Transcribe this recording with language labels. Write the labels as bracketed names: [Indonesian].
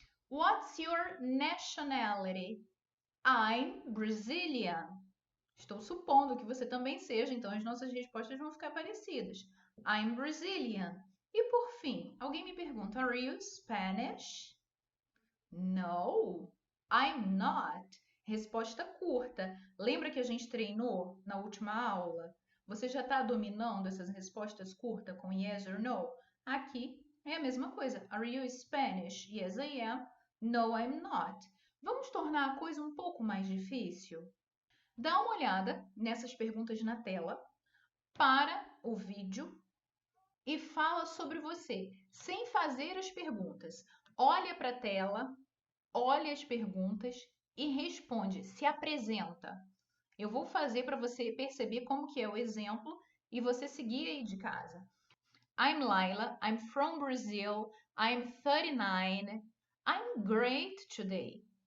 [English] What's your nationality? I'm Brazilian. [Portuguese] Estou supondo que você também seja, então as nossas respostas vão ficar parecidas. [English] I'm Brazilian. [Portuguese] E por fim, alguém me pergunta, [English] are you Spanish? No, I'm not. [Portuguese] Resposta curta. Lembra que a gente treinou na última aula? Você já está dominando essas respostas curtas com [English] yes or no? [Portuguese] Aqui é a mesma coisa. [English] Are you Spanish? Yes, I am. No, I'm not. [Portuguese] Vamos tornar a coisa um pouco mais difícil? Dá uma olhada nessas perguntas na tela, para o vídeo e fala sobre você, sem fazer as perguntas. Olha para a tela, olha as perguntas e responde, se apresenta. Eu vou fazer para você perceber como que é o exemplo e você seguir aí de casa. [English] I'm Laila, I'm from Brazil, I'm 39, I'm great today.